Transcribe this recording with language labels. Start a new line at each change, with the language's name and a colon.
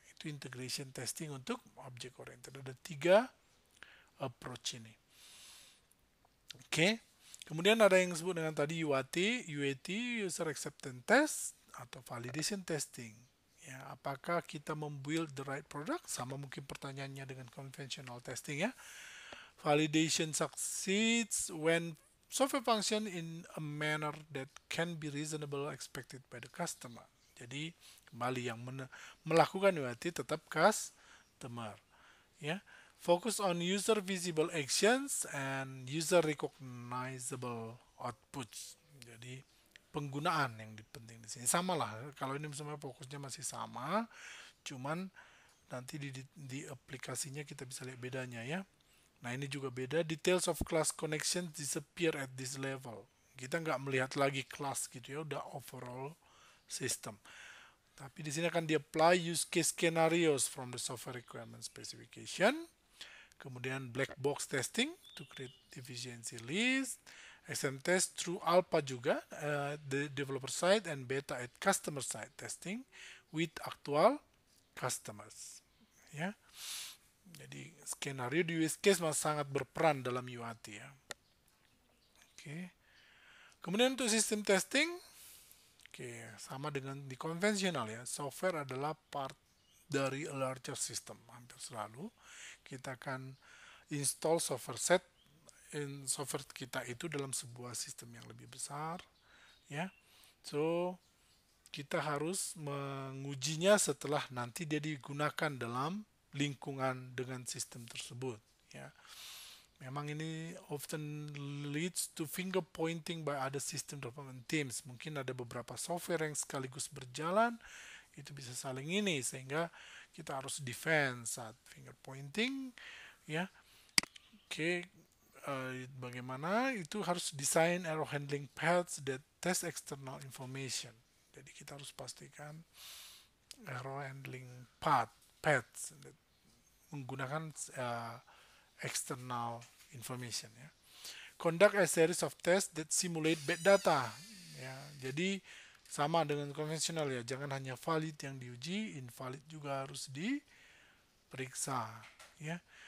Indonesian: Itu integration testing untuk object oriented. Ada 3 approach ini. Oke. Kemudian ada yang disebut dengan tadi UAT, user acceptance test atau validation testing. Ya, apakah kita membuild
English: the right product?
Indonesian: Sama mungkin pertanyaannya dengan conventional testing ya.
English: Validation succeeds when software function in a manner that can be reasonable expected by the customer.
Indonesian: Jadi kembali yang melakukan UAT tetap customer.
English: Ya, focus on user visible actions and user recognizable outputs.
Indonesian: Jadi penggunaan yang penting di sini sama lah. Kalau ini sebenarnya fokusnya masih sama, cuman nanti di aplikasinya kita bisa lihat bedanya ya. Nah ini juga beda.
English: Details of class connections disappear at this level.
Indonesian: Kita nggak melihat lagi kelas gitu ya, udah overall system. Tapi di sini akan di-apply
English: use case scenarios from the software requirement specification.
Indonesian: Kemudian
English: black box testing to create deficiency list. XM test through alpha
Indonesian: juga,
English: the developer side and beta at customer side testing with actual customers. Ya.
Indonesian: Jadi skenario di use case masih sangat berperan dalam UAT ya. Oke. Kemudian untuk sistem testing, oke, sama dengan di konvensional ya.
English: Software
Indonesian: adalah
English: part
Indonesian: dari
English: a larger system.
Indonesian: Hampir selalu kita akan install software set in software kita itu dalam sebuah sistem yang lebih besar ya. So kita harus mengujinya setelah nanti dia digunakan dalam lingkungan dengan sistem tersebut ya. Memang ini
English: often leads to finger pointing by other system development teams.
Indonesian: Mungkin ada beberapa software yang sekaligus berjalan, itu bisa saling ini sehingga kita harus defense saat finger pointing ya. Oke, bagaimana itu harus desain
English: error handling paths that test external information.
Indonesian: Jadi kita harus pastikan error handling paths menggunakan external information ya.
English: Conduct a series of tests that simulate bad data ya.
Indonesian: Jadi sama dengan konvensional ya, jangan hanya valid yang diuji, invalid juga harus diperiksa ya.